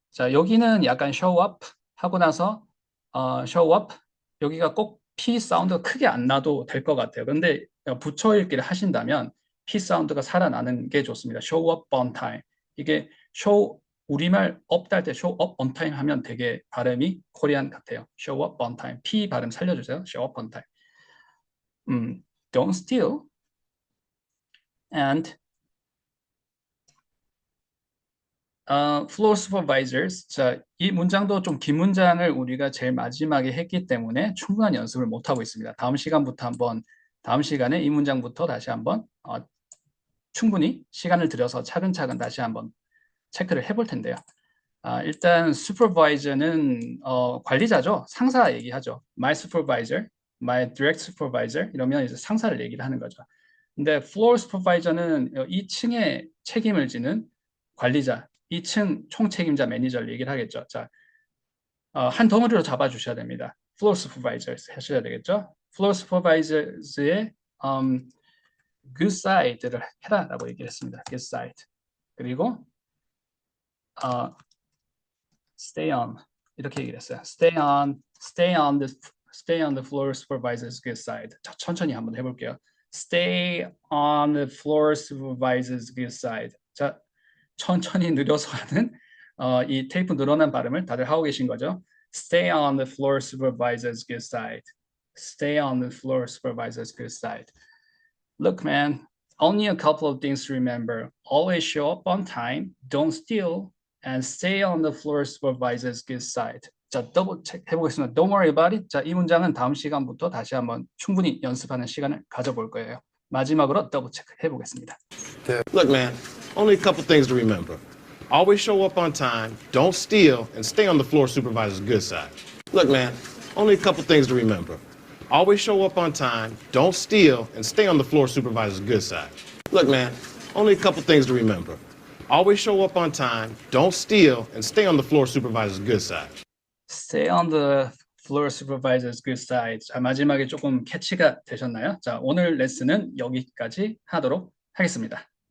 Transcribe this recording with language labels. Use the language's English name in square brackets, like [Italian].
[Korean] 자, 여기는 약간 show up 하고 나서 show up 여기가 꼭 P 사운드가 크게 안 나도 될 것 같아요. 근데 붙여 읽기를 하신다면 P 사운드가 살아나는 게 좋습니다. [English] show up on time. [Korean] 이게 show 우리말 up 달 때 show up on time 하면 되게 발음이 코리안 같아요. [English] show up on time. [Korean] P 발음 살려주세요. [English] show up on time. Don't steal and floor supervisors. [Korean] 자, 이 문장도 좀 긴 문장을 우리가 제일 마지막에 했기 때문에 충분한 연습을 못 하고 있습니다. 다음 시간에 이 문장부터 다시 한번 충분히 시간을 들여서 차근차근 다시 한번 체크를 해볼 텐데요. 일단 supervisor는 관리자죠. 상사 얘기하죠. [English] My supervisor, my direct supervisor [Korean] 이러면 이제 상사를 얘기를 하는 거죠. 근데 floor supervisor는 2층에 책임을 지는 관리자, 2층 총책임자 매니저를 얘기를 하겠죠. 자, 한 덩어리로 잡아주셔야 됩니다. floor supervisors 하셔야 되겠죠. floor supervisors의 good side를 해라라고 얘기를 했습니다. [English] good side. [Korean] 그리고 stay on 이렇게 얘기를 했어요. [English] stay on the floor supervisor's good side. [Korean] 자, 천천히 한번 해볼게요. [English] stay on the floor supervisor's good side. [Korean] 자, 천천히 느려서 하는 이 테이프 늘어난 발음을 다들 하고 계신 거죠. [English] Stay on the floor supervisor's good side. Stay on the floor supervisor's good side. Look, man, only a couple of things to remember. Always show up on time, don't steal, and stay on the floor supervisor's good side. [Korean] 자, 더블 체크 해보겠습니다. [English] Don't worry about it. [Korean] 자, 이 문장은 다음 시간부터 다시 한번 충분히 연습하는 시간을 가져볼 거예요. 마지막으로 더블 체크 해보겠습니다. [English] Look, man, only a couple things to remember. Always show up on time, don't steal, and stay on the floor supervisor's good side. Look, man, only a couple things to remember. Always show up on time, don't steal, and stay on the floor supervisor's good side. Look, man, only a couple things to remember. Always show up on time, don't steal, and stay on the floor supervisor's good side. Stay on the floor supervisor's good side. [Korean] 자, 마지막에 조금 캐치가 되셨나요? 자, 오늘 레슨은 여기까지 하도록 하겠습니다.